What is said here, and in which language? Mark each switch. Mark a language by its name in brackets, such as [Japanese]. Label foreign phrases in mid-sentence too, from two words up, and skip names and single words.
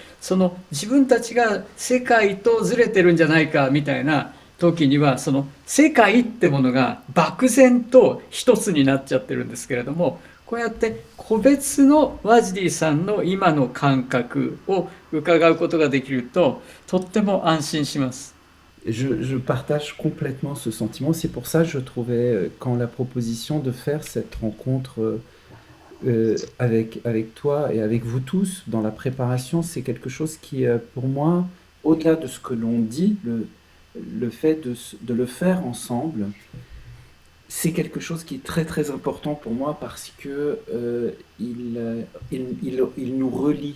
[Japanese] その自分たちが世界とずれてるんじゃないかみたいな時には、その世界ってものが漠然と一つになっちゃってるんですけれども、こうやって個別のワジディさんの今の感覚を伺うことができるととっても安心します。 [French] Je partage complètement ce sentiment. C'est pour ça que je trouvais, quand la proposition de faire cette rencontre avec toi et avec vous tous dans la préparation, c'est quelque chose qui, pour moi, au-delà de ce que l'on dit, le fait de le faire ensemble, c'est quelque chose qui est très très important pour moi parce que il nous relie.